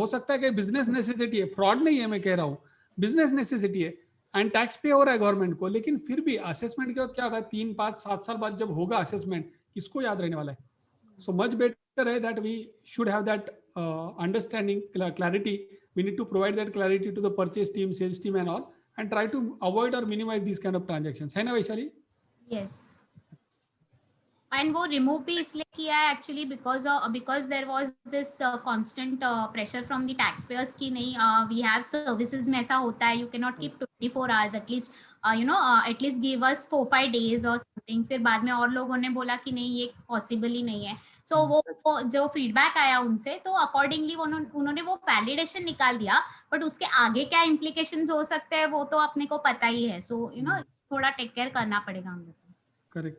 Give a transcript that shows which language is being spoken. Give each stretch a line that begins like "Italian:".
Hindi: हो सकता है कि बिजनेस नेसेसिटी है, फ्रॉड नहीं है, मैं कह रहा हूँ बिजनेस नेसेसिटी है, एंड टैक्स पे हो रहा है गवर्नमेंट को, लेकिन फिर भी असेसमेंट के बाद क्या होगा, 3, 5, 7 साल बाद जब होगा असेसमेंट, किसको याद रहने वाला है?
English: So much better है that we should have that understanding, clarity. We need to provide that clarity to the purchase team, sales team and all, and try to avoid or minimize these kind of transactions,
Hindi: है ना Vaishali?
English: Yes. And
Hindi: वो remove भी इसलिए किया है
English: actually because there was this constant pressure from the taxpayers कि नहीं, we have services
Hindi: में ऐसा होता है,
English: you cannot keep 24 hours, at least at least give us 4-5 days or something।
Hindi: फिर बाद में और लोगों ने बोला कि नहीं ये possible ही नहीं है, so वो जो feedback आया उनसे, तो accordingly उन्होंने वो validation निकाल दिया, but उसके आगे क्या implications हो सकते हैं वो तो अपने को पता ही है, so थोड़ा take care करना पड़ेगा हम लोग को।